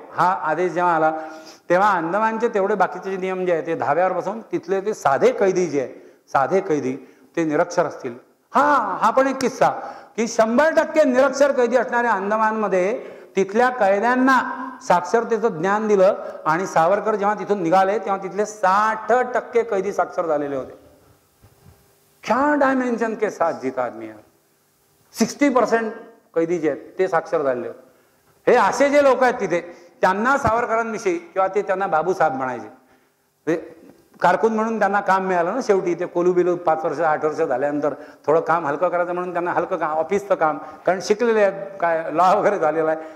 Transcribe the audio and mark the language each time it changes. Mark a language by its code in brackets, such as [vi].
[mr] हा आदेश जेव्हा आला तेव्हा अंदमानचे तेवढे बाकीचे नियम जे आहेत ते धाब्यावर बसून तिथले ते साधे कैदी जे आहे, साधे कैदी ते निरक्षर असतील. हा पण एक किस्सा की 100% निरक्षर कैदी असणाऱ्या अंदमानमध्ये तिथल्या कैद्यांना साक्षरतेचं ज्ञान दिलं आणि सावरकर जेव्हा तिथून निघाले तेव्हा तिथले 60% कैदी साक्षर झालेले होते. [hi] क्या डायमेन्शन के साथ जीता आदमी है. [mr] 60% कैदी जे आहेत ते साक्षर झालेले. हे असे जे लोक आहेत तिथे त्यांना सावरकरांविषयी किंवा ते त्यांना बाबूसाहेब म्हणायचे. कारकून म्हणून त्यांना काम मिळालं ना शेवटी. ते कोलू 5 वर्ष 8 वर्ष झाल्यानंतर थोडं काम हलकं करायचं म्हणून त्यांना हलकं काम, ऑफिसचं काम, कारण शिकलेले आहेत, काय लॉ वगैरे झालेला आहे.